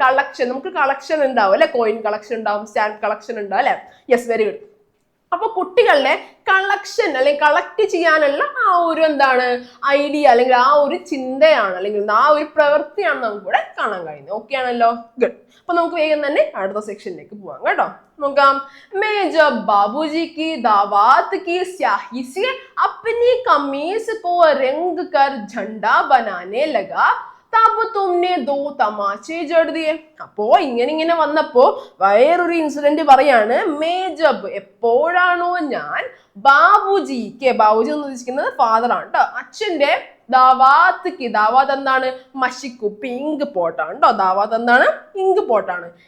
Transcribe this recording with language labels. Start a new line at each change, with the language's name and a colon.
Malayalam: Collection, നമുക്ക് collection ഉണ്ടാവും അല്ലെ. കോയിൻ കളക്ഷൻ ഉണ്ടാവും, സ്റ്റാമ്പ് കളക്ഷൻ ഉണ്ടാവും അല്ലെ. Yes, very good. അപ്പൊ കുട്ടികളുടെ കളക്ഷൻ അല്ലെങ്കിൽ കളക്ട് ചെയ്യാനുള്ള ആ ഒരു എന്താണ് ഐഡിയ അല്ലെങ്കിൽ ആ ഒരു ചിന്തയാണ് അല്ലെങ്കിൽ ആ ഒരു പ്രവൃത്തിയാണ് നമുക്ക് ഇവിടെ കാണാൻ കഴിയുന്നത്. ഓക്കെ ആണല്ലോ, ഗുഡ്. അപ്പൊ നമുക്ക് വേഗം തന്നെ അടുത്ത സെക്ഷനിലേക്ക് പോവാം കേട്ടോ. നോക്കാം.
Hindi: मैं जब बाबूजी की दावत की स्याही से अपनी कमीज को रंग कर झंडा बनाने लगा തബ് തുമ്നെ ദോ തമാശെ ജഡ് ദിയെ.
Malayalam: അപ്പോ ഇങ്ങനെ വന്നപ്പോ വേറൊരു ഇൻസിഡന്റ് പറയാണ്.
Hindi: മേ ജബ്,
Malayalam: എപ്പോഴാണോ ഞാൻ, ബാബുജിക്ക്, ബാബുജി എന്ന് ഉദ്ദേശിക്കുന്നത് ഫാദർ ആണ് കേട്ടോ, അച്ഛന്റെ, ദാവാത്ത് കി, ദാവാത്ത് എന്താണ്? മഷിക്കുപ്പി, ഇങ്ക് പോട്ടാണ് കേട്ടോ. ദാവാത്ത് എന്താണ്? ഇങ്ക് പോട്ടാണ്.